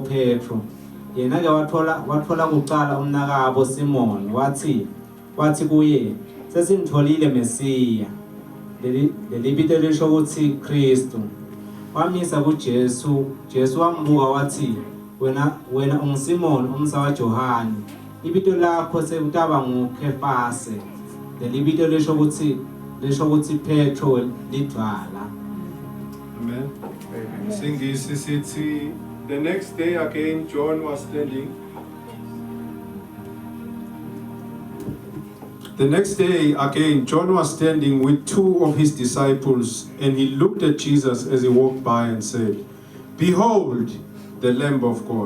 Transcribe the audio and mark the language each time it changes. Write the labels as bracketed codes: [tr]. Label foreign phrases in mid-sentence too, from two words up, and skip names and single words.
[ss] Petro yena-ke wathola kuqala umnakabo Simon wathi kuye sesimtholile Mesiya leli bizo lisho ukuthi Kristu wamisa kuJesu Jesu wambuka wathi wena unguSimon umsawa Johani ibito lakho sekutaba nguKefase leli bito lisho ukuthi Petro lidvala amen singisi sithi [en] the next day again John was standing with two of his disciples, and he looked at Jesus as he walked by and said, "Behold, the Lamb of God."